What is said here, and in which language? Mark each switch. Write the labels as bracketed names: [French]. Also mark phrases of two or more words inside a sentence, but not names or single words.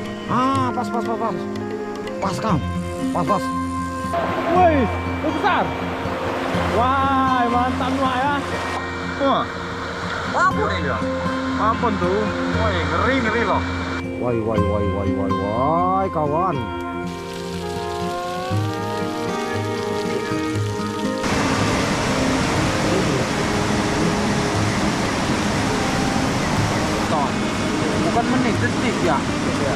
[Indonesian] Ah, pas, pas, pas, pas. Pas, Kang. Pas, pas. Woi, besar. Wah, mantap Wak ya. Wah. Apa nih ya? Apa tuh? Woi, ngeri loh. Woi, woi, woi, woi, woi, woi, kawan. Bukan menit, detik ya. Iya.